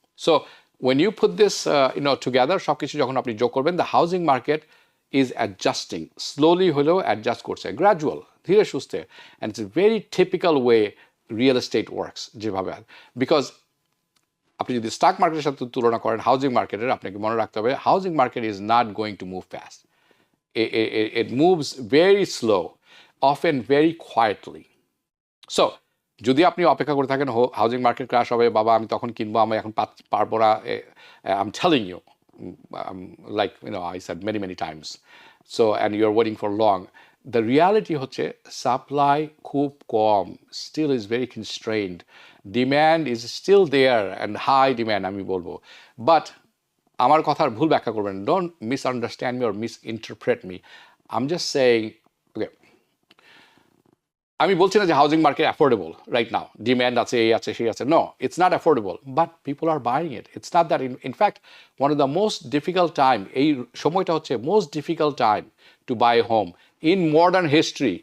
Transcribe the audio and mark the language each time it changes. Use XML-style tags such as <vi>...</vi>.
<bn>So</bn> <en>when you put this together,</en> <bn>সব কিছু যখন আপনি যোগ করবেন,</bn> <en>the housing market is adjusting,</en> <bn>slowly হলেও অ্যাডজাস্ট করছে, গ্র্যাজুয়াল, ধীরে সুস্থে,</bn> <en>and it's a very typical way real estate works</en> <bn>যেভাবে, বিকজ আপনি যদি স্টক মার্কেটের সাথে তুলনা করেন হাউজিং মার্কেটের, আপনাকে মনে রাখতে হবে</bn> <en>Housing market is not going to move fast. It moves very slow, often very quietly.</en> <bn>So যদি আপনি অপেক্ষা করে থাকেন হাউজিং মার্কেট ক্র্যাশ হবে, বাবা আমি তখন কিনবো, আমি এখন পারবো না,</bn> <en>I'm telling you, like I said many times, so and you're waiting for long. The reality</en> <bn>হচ্ছে সাপ্লাই খুব কম,</bn> <en>still is very constrained, demand is still there and high demand</en> <bn>আমি বলবো.</bn> <en>But</en> <bn>আমার কথার ভুল ব্যাখ্যা করবেন,</bn> <en>don't misunderstand me or misinterpret me. I'm just saying, okay,</en> <bn>আমি বলছি না যে</bn> <en>housing market affordable right now,</en> <bn>demand আছে, এই আছে সেই আছে,</bn> <en>No, it's not affordable, but people are buying it. It's not that, in fact one of the most difficult time,</en> <bn>এই সময়টা হচ্ছে</bn> <en>Most difficult time to buy home in modern history.</en>